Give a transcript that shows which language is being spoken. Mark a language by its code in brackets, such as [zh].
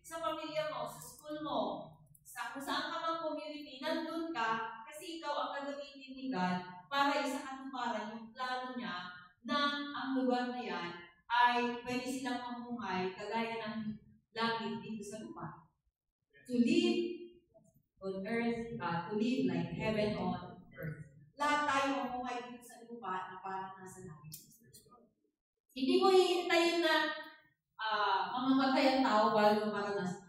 [tl] Sa pamilya mo, sa school mo, sa kung saan ka mang community, nandun ka kasi ikaw ang gagamitin ni God para isa katuparan yung plano niya na ang lugar na yan ay pwede silang mamuhay kagaya ng langit dito sa lupa. [en] To live on earth, to live like heaven on earth. [tl] Lahat tayo mamuhay dito sa lupa na parang nasa langit. Hindi mo hihintayin na mamamatay ang tao bago maranas.